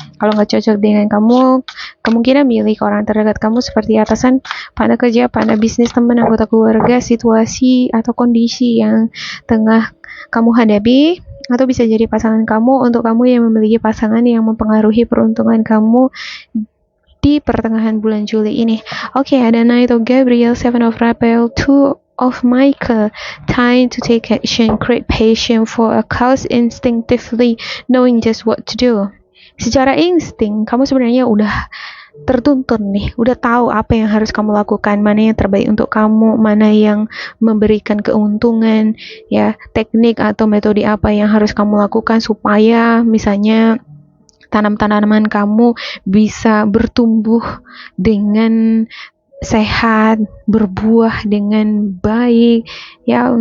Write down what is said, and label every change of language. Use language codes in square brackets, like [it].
[id] Kalau nggak cocok dengan kamu, kemungkinan milik orang terdekat kamu seperti atasan, partner kerja, partner bisnis, teman, anggota keluarga, situasi atau kondisi yang tengah kamu hadapi, atau bisa jadi pasangan kamu. Untuk kamu yang memiliki pasangan yang mempengaruhi peruntungan kamu di pertengahan bulan Juli ini. Oke, ada Knight of Gabriel, Seven of Raphael, Two of Michael. [en] Time to take action, create patience for a cause, instinctively knowing just what to do. [id] Secara insting, kamu sebenarnya udah tertuntun nih, udah tahu apa yang harus kamu lakukan, mana yang terbaik untuk kamu, mana yang memberikan keuntungan ya, teknik atau metode apa yang harus kamu lakukan supaya misalnya tanam-tanaman kamu bisa bertumbuh dengan sehat, berbuah dengan baik ya.